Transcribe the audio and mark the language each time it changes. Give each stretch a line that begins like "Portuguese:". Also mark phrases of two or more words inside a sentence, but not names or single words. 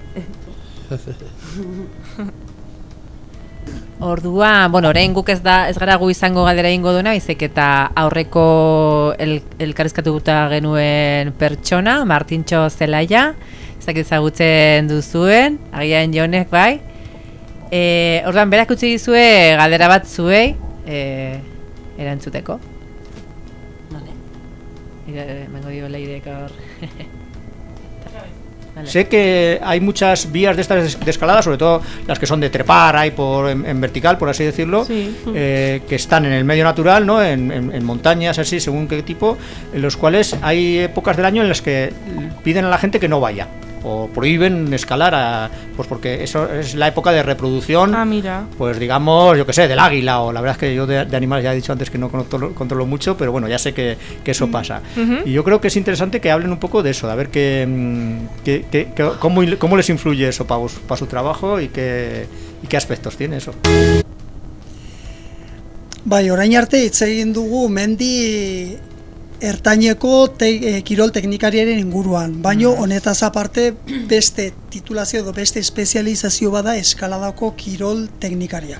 Basque: Ordua, bueno, orain guk ez gara gu izango galdera egingo duena, baizik eta aurreko elkarrizkatuta genuen pertsona, Martintxo Zelaia, ezak ezagutzen duzuen, agian Jonek bai. Orduan, berak utzi dizue galdera bat zuei erantzuteko. Vale. Mango dio leirek hor.
Spanish: Vale. Sé que hay muchas vías de estas de escalada, sobre todo las que son de trepar ahí en vertical, por así decirlo, Sí. Que están en el medio natural, ¿no? En montañas, así, según qué tipo, en los cuales hay épocas del año en las que piden a la gente que no vaya, o prohíben escalar, pues porque eso es la época de reproducción, Mira. pues digamos, yo que sé, del águila, o la verdad es que yo de animales ya he dicho antes que no controlo mucho, pero bueno, ya sé que eso pasa. Y yo creo que es interesante que hablen un poco de eso, de a ver cómo les influye eso para su trabajo y qué aspectos tiene eso.
Basque: Bai, orain arte hitz egin dugu mendi ertaineko kirol teknikariaren inguruan, baino honetaz aparte beste titulazio edo beste espezializazio bada eskaladako kirol teknikariak.